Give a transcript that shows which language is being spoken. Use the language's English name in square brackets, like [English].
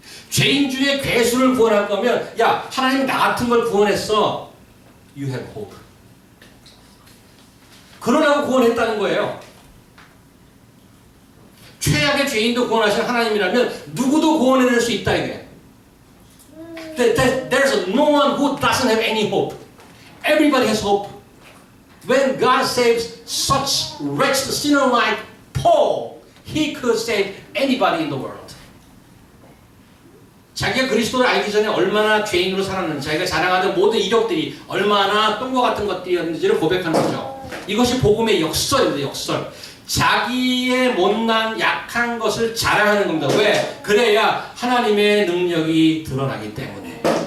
[Korean] 죄인 중에 괴수를 구원할 거면 야 하나님 나 같은 걸 구원했어, [English] you have hope. [Korean] 그러라고 구원했다는 거예요. 최악의 죄인도 구원하신 하나님이라면 누구도 구원해낼 수 있다 이게. [English] There's no one who doesn't have any hope. Everybody has hope. When God saves such wretched sinner like Paul, He could save anybody in the world. [Korean] 자기가 그리스도를 알기 전에 얼마나 죄인으로 살았는지, 자기가 자랑하던 모든 이력들이 얼마나 똥과 같은 것들이었는지를 고백하는 거죠. 이것이 복음의 역설입니다. 역설. 자기의 못난 약한 것을 자랑하는 겁니다. 왜? 그래야 하나님의 능력이 드러나기 때문에.